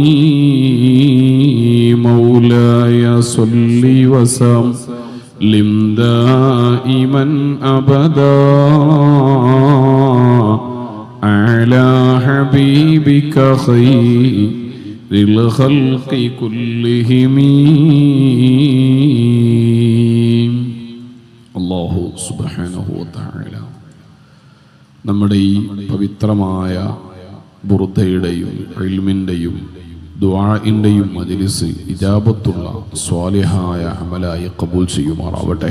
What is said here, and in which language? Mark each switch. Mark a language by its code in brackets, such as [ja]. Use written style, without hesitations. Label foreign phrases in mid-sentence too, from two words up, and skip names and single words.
[ar] مولاي صل وسلم دائما أبدا على حبيبك خير الخلق كلهم. الله سبحانه وتعالى [ml] നമ്മുടെ ഈ പവിത്രമായ ബുർദയുടെയും ഇൽമിന്റെയും ദുആഇന്റെയും മജ്ലിസ് ഇജാബത്തുള്ള സ്വാലിഹായ അമലായി ഖബൂൽ ചെയ്യുമാറാവട്ടെ.